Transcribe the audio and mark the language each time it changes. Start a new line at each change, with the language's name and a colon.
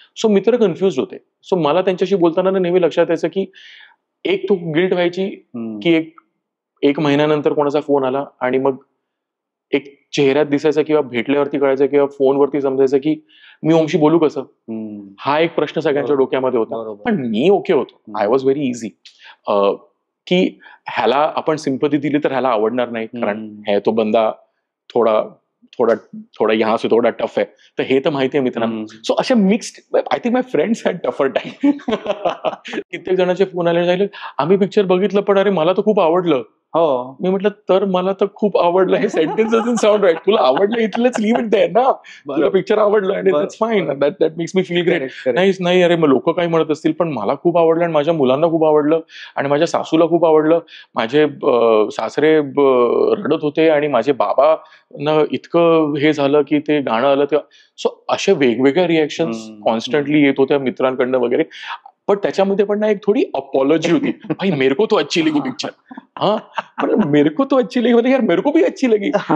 Marathi: So मित्र confuse होते. So मला त्यांच्याशी बोलताना नेहमी लक्षात यायचं की एक तो गिल्ट व्हायची की एक महिन्यानंतर कोणाचा फोन आला आणि मग एक चेहऱ्यात दिसायचं किंवा भेटल्यावरती कळायचं किंवा फोनवरती समजायचं की मी ओमशी बोलू कसं. हा एक प्रश्न सगळ्यांच्या डोक्यामध्ये होता. पण मी ओके होतो.
English: I was very easy
Marathi: की ह्याला आपण सिंपथी दिली तर ह्याला आवडणार नाही, कारण हे तो बंदा थोडा थोडा थोडा
Hindi: यहाँ से
Marathi: थोडा टफ आहे, तर हे तर माहिती आहे मित्रांनो. सो अशा
English: Mixed, I think my friends had tougher time.
Marathi: कित्येक जणांचे फोन आले, सांगितले आम्ही पिक्चर बघितलं पण अरे मला तर खूप आवडलं. हो, मी म्हटलं तर मला तर खूप आवडलं,
English: हे sentence doesn't sound right.
Marathi: तुला आवडलं इथलंच
English: leave it there
Marathi: ना. तुला पिक्चर आवडलं आणि
English: That's fine, that makes me feel great.
Marathi: नाही अरे मग लोक काही म्हणत असतील, पण मला खूप आवडलं आणि माझ्या मुलांना खूप आवडलं आणि माझ्या सासूला खूप आवडलं. माझे सासरे रडत होते आणि माझे बाबा ना इतकं हे झालं की ते गाणं आलं तेव्हा. सो अशा वेगवेगळ्या रिएक्शन्स कॉन्स्टंटली येत होत्या मित्रांकडनं वगैरे. पण त्याच्यामध्ये पण ना एक थोडी अपॉलॉजी होती,
Hindi: भाई मेरे को तो अच्छी लगी पिक्चर. हाँ, मतलब मेरे को तो अच्छी लगी, मतलब यार मेरे को भी अच्छी लगी,